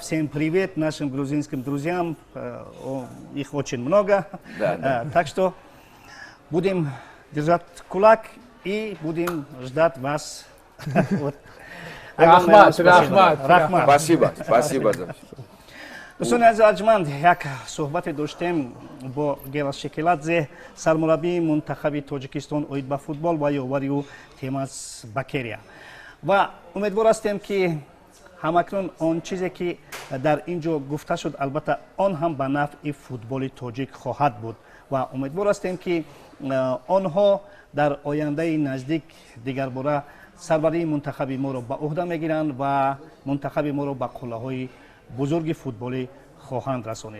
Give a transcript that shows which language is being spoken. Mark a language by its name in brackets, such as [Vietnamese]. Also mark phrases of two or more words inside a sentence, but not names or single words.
[Russian] Всем привет нашим грузинским друзьям, их очень много. Да. Так что будем держать кулак и будем ждать вас. Рахмат. Спасибо за все. [Tajik] دوستان عزیز ارجمند یک صحبت داشتیم با گیلاس شکلادزه سرمربی منتخب تاجیکستان اوید به فوتبال و یاوری او تیماس بکریا و امیدوار هستیم که همکنون آن چیزی که در اینجا گفته شد البته آن هم به نفع فوتبال تاجیک خواهد بود و امیدوار هستیم که آنها در آینده نزدیک دیگر باره سربری منتخب ما را به عهده میگیرند و منتخب ما را به قله‌های بزرگ فوتبالی خواهند رسانید.